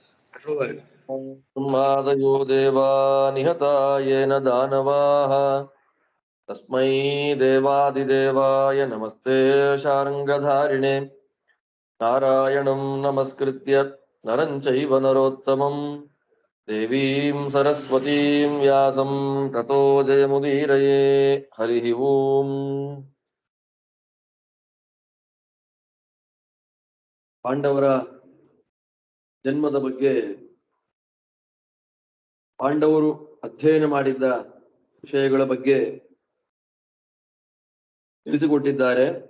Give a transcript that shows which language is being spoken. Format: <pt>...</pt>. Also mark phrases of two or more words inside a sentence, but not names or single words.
<sa>ब्रह्मादयो देवा निहता येन दानवाः तस्मै देवादिदेवाय नमस्ते शार्ङ्गधारिणे नारायणं नमस्कृत्य नरं चैव नरोत्तमं देवीं सरस्वतीं व्यासं ततो जयमुदीरये हरिः ओम्</sa> <kn>ಪಾಂಡವರ ಜನ್ಮದ ಬಗ್ಗೆ ಪಾಂಡವರು ಅಧ್ಯಯನ ಮಾಡಿದ್ದ ವಿಷಯಗಳ ಬಗ್ಗೆ ತಿಳಿಸಿಕೊಟ್ಟಿದ್ದಾರೆ.</kn>